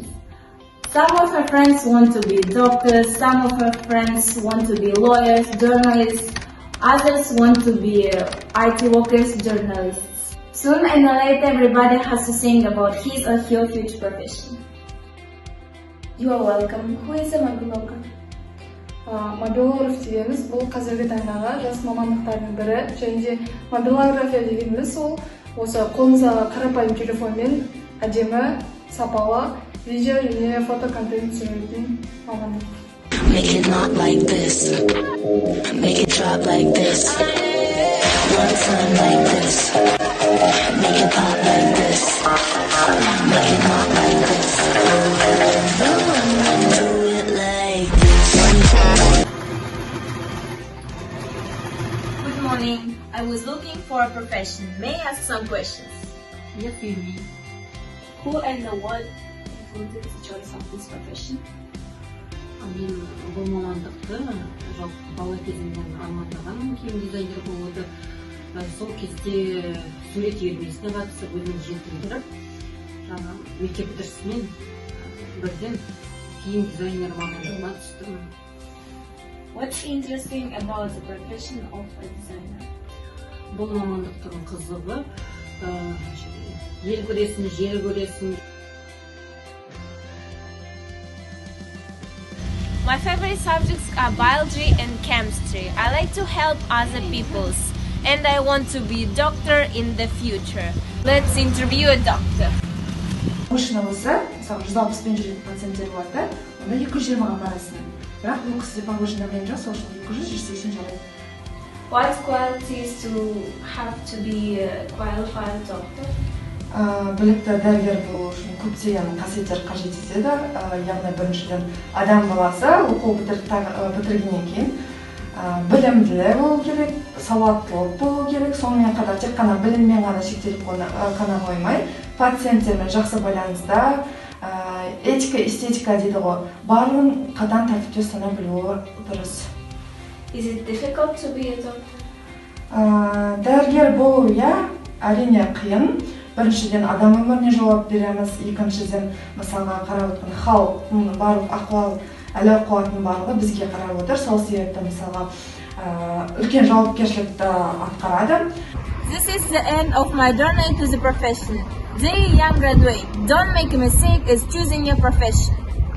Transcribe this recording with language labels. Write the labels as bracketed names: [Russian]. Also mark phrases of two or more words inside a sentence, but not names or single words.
[English] Some of my friends want to be doctors, some of my friends want to be lawyers, journalists, others want to be IT workers, journalists. Sooner or later, everybody has to think about his or her future profession. You are welcome. Who is a мобилограф? [Kazakh] Мобилограф дегеніміз бұл қазіргі таңдағы жас мамандықтардың бірі, және де мобилография дегеніміз ол осы қолыңыздағы қарапайым телефонмен әдемі, сапалы видео және фото контент түсіретін мамандық. [English] Make it not like this. Make it drop like this. One time like this. Make it pop like this. Make it not like this. Do it like this. Good morning. I was looking for a profession. May I ask some questions? Yes, Yumi. Who and what influenced the choice of this profession? [Kazakh] Мен бұл мамандықты жалпы бала кезімнен армандағанмын, киім дизайнер болуды. Сол кезде сурет үйірмесіне қатысып өзімді жетілдіріп, мектеп бітірісімен бірден киім дизайнер мамандығына түстім. [English] What's interesting about the profession of a designer? [Kazakh] Бұл мамандықтың қызығы, ел көресің, жер көресің. [English] My favorite subjects are biology and chemistry. I like to help other people, and I want to be a doctor in the future. Let's interview a doctor. [Kazakh] Машина болса, мысалы 160-пен жүретін пациенттер болады да, онда 220-ға барасың. Бірақ бұл кісіде [Russian] повышенный давление [Kazakh] жоқ, сол үшін 200-180 жарайды. [English] What qualities to have to be a qualified doctor? [Kazakh] Білікті дәрігер болу үшін көптеген қасиеттер қажет етеді. Яғни біріншіден адам баласы оқу бітіргеннен кейін білімді болу керек, сауаттылық болу керек. Сонымен қатар тек қана біліммен ғана шектеліп қана қоймай, пациенттермен жақсы байланыста, этика, эстетика дейді ғой, барлығын қатаң тәртіпте ұстана білуі дұрыс. [English] Is it difficult to be a doctor? [Kazakh] Дәрігер болу, әрине қиын. Біріншіден адам өміріне жауап береміз, екіншіден мысалға қарап отырған халықтың барлық ахуал, әл-ауқатының барлығы бізге қарап отыр. Сол себепті мысалға үлкен жауапкершілікті атқарады. [English] This is the end of my journey to the profession. Dear young graduate, don't make a mistake as choosing your profession.